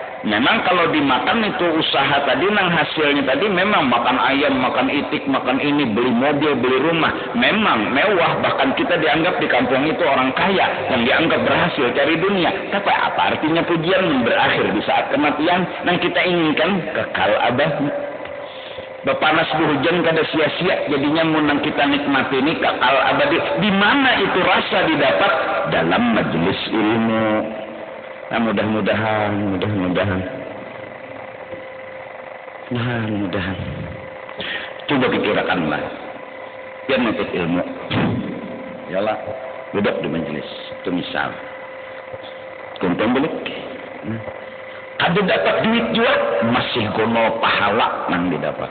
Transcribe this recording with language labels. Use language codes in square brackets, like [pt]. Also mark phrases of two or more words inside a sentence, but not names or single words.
[id] Memang kalau dimakan itu usaha tadi nang hasilnya tadi memang makan ayam, makan itik, makan ini, beli mobil, beli rumah, memang mewah, bahkan kita dianggap di kampung itu orang kaya yang dianggap berhasil cari dunia. Tapi apa artinya pujian berakhir di saat kematian yang kita inginkan kekal abadi. Berpanas berhujan kada sia-sia, jadinya munang kita nikmati ini kekal abadi. Di mana itu rasa didapat? Dalam majelis ilmu. Nah mudah-mudahan coba pikirkanlah biar menuntut ilmu yalah duduk di majelis itu misal kumpul belik Kada dapat duit juga masih gono pahala nang didapat.